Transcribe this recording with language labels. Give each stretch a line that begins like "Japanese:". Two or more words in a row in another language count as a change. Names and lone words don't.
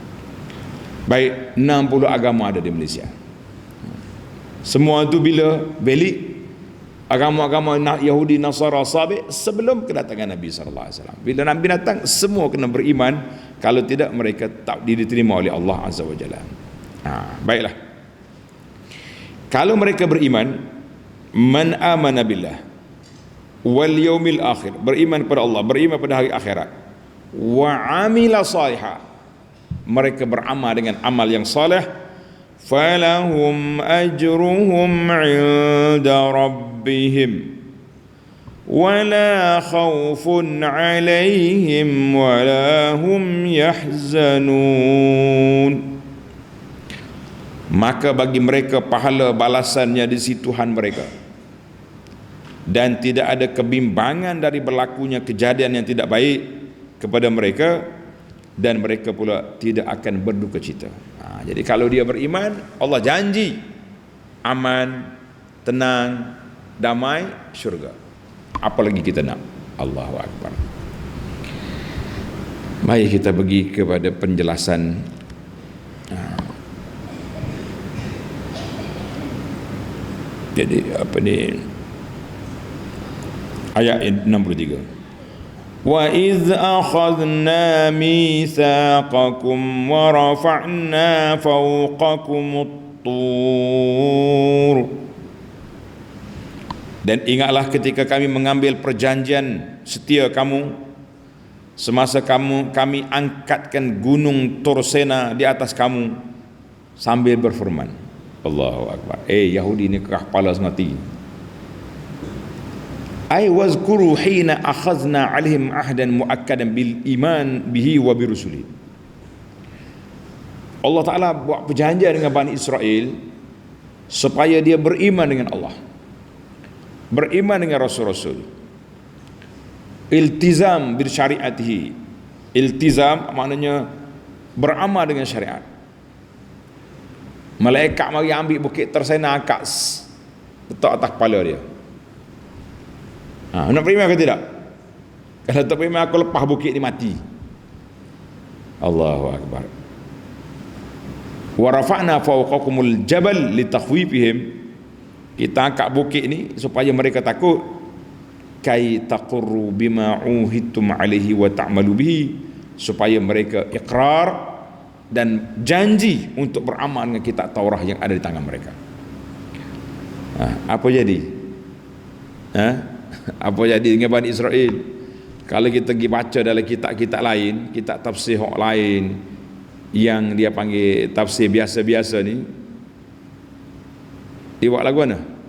Malay: Baik, 60 agama ada di Malaysia. Semua itu bila balik agama-agama Yahudi, Nasara, Sabi sebelum kedatangan Nabi SAW. Bila Nabi datang, semua kena beriman. Kalau tidak, mereka tak diterima oleh Allah
Arabic: عز وجل.
Malay: Baiklah. Kalau mereka beriman,
Arabic: من آمن بالله واليوم الآخر,
Malay: beriman kepada Allah, beriman pada hari akhirat,
Arabic: وعمل صالحا,
Malay: mereka beramal dengan amal yang saleh,
Arabic: فلهم أجرهم عند ربهم ولا خوف عليهم ولا هم يحزنون.
Malay: Maka bagi mereka pahala balasannya di sisi Tuhan mereka, dan tidak ada kebimbangan dari berlakunya kejadian yang tidak baik kepada mereka, dan mereka pula tidak akan berduka cita. Jadi kalau dia beriman, Allah janji aman, tenang, damai, syurga. Apa lagi kita nak?
Arabic: الله أكبر.
Malay: Mari kita pergi kepada penjelasan jadi apa ni, ayat 63.
Arabic: وإذ أخذنا ميثاقكم ورفعنا فوقكم الطور.
Malay: Dan ingatlah ketika kami mengambil perjanjian setia kamu, semasa kami angkatkan gunung Tursena di atas kamu, sambil berfirman,
Arabic: الله أكبر.
Malay: Yahudi ni kerah kepala semati.
Arabic: أي واذكروا حين أخذنا عليهم عهدا مؤكدا بالإيمان به وبرسله.
Malay: Allah Ta'ala buat perjanjian dengan Bani Israel supaya dia beriman dengan Allah, beriman dengan Rasul-Rasul,
Arabic: التزام بشريعته.
Malay: Iltizam maknanya beramal dengan syariat. Malaikat mari ambil bukit Tersena, angkat letak atas kepala dia. Nak beriman ke tidak? Kalau tak beriman, aku lepas bukit ni mati.
Arabic: الله أكبر. ورفعنا فوقكم الجبل لتخويفهم.
Malay: Kita angkat bukit ni supaya mereka takut.
Arabic: كي تقروا بما عهدتم عليه وتعملوا به,
Malay: supaya mereka iqrar dan janji untuk beramal dengan kitab Taurah yang ada di tangan mereka. Apa jadi? Apa jadi dengan Bani Israel? Kalau kita pergi baca dalam kitab-kitab lain, kitab tafsir lain yang dia panggil tafsir biasa-biasa ni, dia buat lagu mana?